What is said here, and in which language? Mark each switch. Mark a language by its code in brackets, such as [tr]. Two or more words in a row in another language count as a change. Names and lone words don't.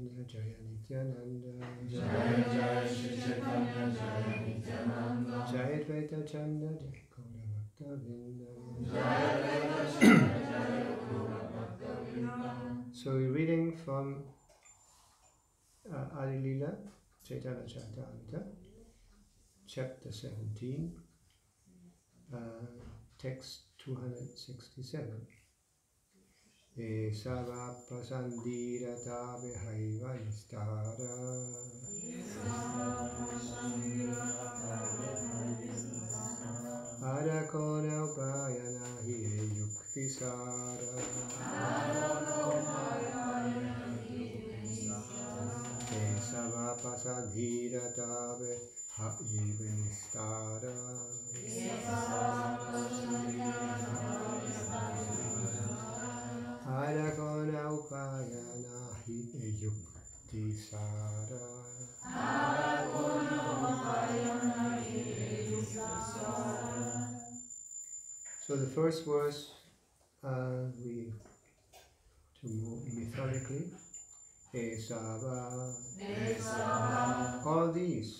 [sa] Jaya Nityananda Jaya Jaya Shri Chaitanya Jaya Nityananda Jaya Advaita Chanda Jaya Gaura Bhakta Vrinda Jaya Advaita Chanda Jaya Gaura Bhakta Vrinda. [en] So we're reading from Adi Lila, Chaitanya Caritamrita, chapter 17, text 267. [sa] Esava pasandira vihaiva istara Adakona upayana hi yukti sara Esava pasandira vihaiva istara Adakona upayana hi yukti sara. [en] So the first verse we to move methodically. [sa] Esava. [en] All these.